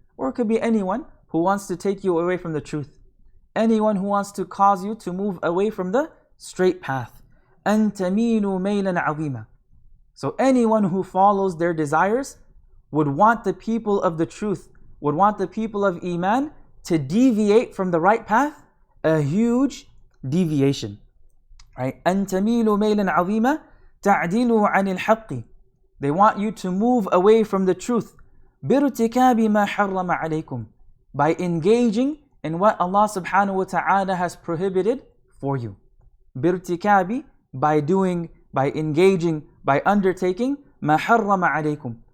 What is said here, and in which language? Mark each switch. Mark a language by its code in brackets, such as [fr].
[en] Or it could be anyone who wants to take you away from the truth. Anyone who wants to cause you to move away from the straight path. [ar] أن تميلوا ميلا عظيما. [en] So anyone who follows their desires would want the people of the truth, would want the people of Iman to deviate from the right path, a huge deviation. Right? [ar] أن تميلوا ميلا عظيما تعدلوا عن الحق. [en] They want you to move away from the truth. [ar] بارتكاب ما حرم عليكم. [en] By engaging in what Allah subhanahu wa ta'ala has prohibited for you. بارتكاب, by doing, by engaging, by undertaking [ar] ما حرم عليكم.